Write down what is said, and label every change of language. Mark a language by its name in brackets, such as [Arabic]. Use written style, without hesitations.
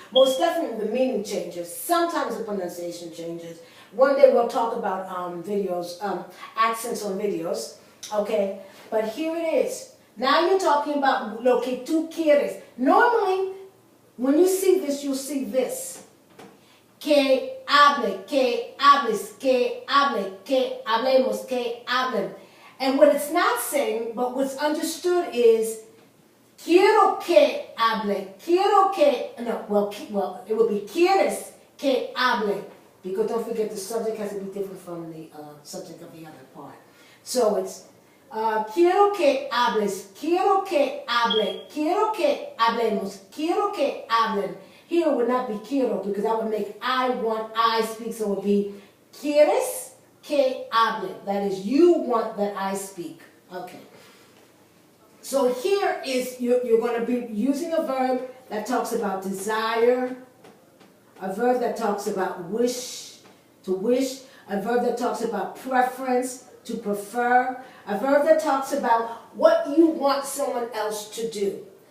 [English] Most definitely the meaning changes. Sometimes the pronunciation changes. One day we'll talk about accents on videos, okay? But here it is. Now you're talking about [Spanish] lo que tú quieres. [English] Normally, when you see this, you'll see this. [Spanish] Que hable, que hables, que hable, que hablemos, que hablen. [English] And what it's not saying, but what's understood is [Spanish] quiero que hable, quiero que, no, [English] well, it would be [Spanish] quieres que hable. [English] Because don't forget the subject has to be different from the subject of the other part. So it's [Spanish] quiero que hables, quiero que hable, quiero que hablemos, quiero que hablen. [English] Here it would not be [Spanish] quiero [English] because that would make I want, I speak. So it would be [Spanish] quieres que hable. [English] That is, you want that I speak. Okay. So here is, you're going to be using a verb that talks about desire, a verb that talks about wish, to wish, a verb that talks about preference, to prefer, a verb that talks about what you want someone else to do.